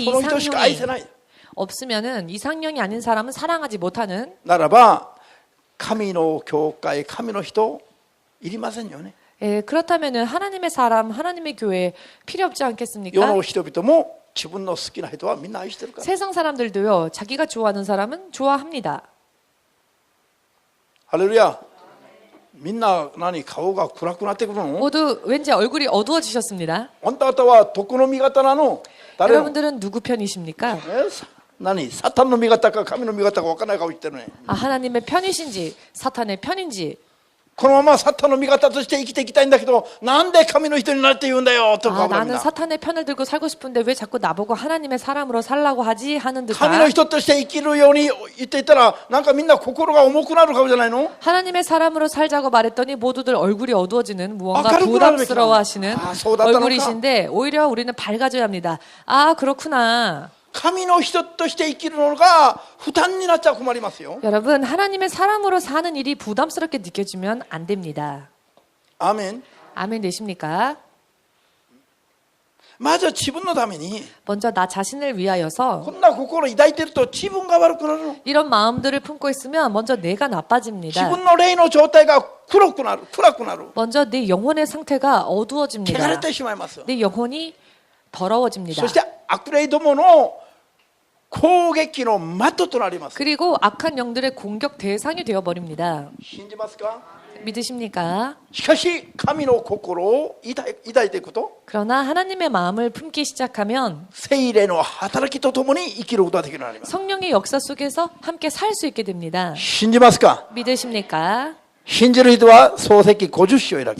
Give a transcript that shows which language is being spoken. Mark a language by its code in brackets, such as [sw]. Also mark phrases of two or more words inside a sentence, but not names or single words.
[ja] その人しか愛せ [ko] 이상형이 [ja] ない。 [ko] 없으면은 이상형이 아닌 사람은 사랑하지 못하는 [ja] ならば神の教会、神の人いりませんよね。 [ko] 예, 그렇다면은 하나님의 사람, 하나님의 교회 필요 없지 [ja] 世 [ko] 않겠습니까? [ja] の人々も自分の好きな人はみんな愛してるから。 [ko] 세상 사람들도요, 자기가 좋아하는 사람은 좋아합니다. [ja] ハレルヤ。みんな何顔が暗くなってくるの？ [ko] 모두 왠지 얼굴이 어두워지셨습니다. [ja] あんた方はどこの味方なの？誰の？ [ko] 여러분들은 누구 편이십니까? [ja] 何サタンの味方か神の味方か分からない顔言ってるね。 [ko] 아, 하나님의 편이신지 사탄의 편인지 [ja] このままサタンの味方として生きていきたいんだけど、なんで神の人になって言うんだよと [ko] 아, [ja] か思う [ko] 나는 [ja] な。 [ko] 사탄의 편을 들고 살고 싶은데 왜 자꾸 나보고 하나님의 사람으로 살라고 하지 하는 [ja] 神の [ko] 듯한 [ja] 人として生きるように言っていたら、なんかみんな心が重くなる顔じゃないの？ [ko] 하나님의 사람으로 살자고 말했더니 모두들 얼굴이 어두워지는 무언가 아, 부담스러워하시는 [ja] あ、そうだったのか. [ko] 얼굴이신데 오히려 우리는 밝아져야 합니다. 아, 그렇구나. [ja] 神の人として生きるのが負担になっちゃ困りますよ。 [ko] 여러분, 하나님의 사람으로 사는 일이 부담스럽게 느껴지면 안 됩니다. [ja] アーメン。 [ko] 아멘 되십니까? [ja] まずは自分のために [ko] 먼저 나 자신을 위하여서 [ja] こんな心抱いてると自分が悪くなるの。 [ko] 이런 마음들을 품고 있으면 먼저 내가 [ja] 自 [ko] 나빠집니다. [ja] 分の霊の状態が黒くなる、暗くなる。 [ko] 먼저 내 영혼의 상태가 [ja] 汚れ [ko] 어두워집니다. [ja] てしまいます。 [ko] 내 영혼이 더러워집니다. [ja] そして悪霊どもの攻撃の的となります。 [ko] 그리고 악한 영들의 공격 대상이 되어버립니다. [ja] 信じますか？ [ko] 믿으십니까? [ja] しかし神の心を抱いていくと、 [ko] 그러나 하나님의 마음을 품기 시작하면 [ja] 聖霊の働きとともに生きることができるようになります。 [ko] 성령의 역사 속에서 함께 살 수 있게 됩니다. [ja] 信じますか？ [ko] 믿으십니까? [ja] 信じる人は創世記50章を開き、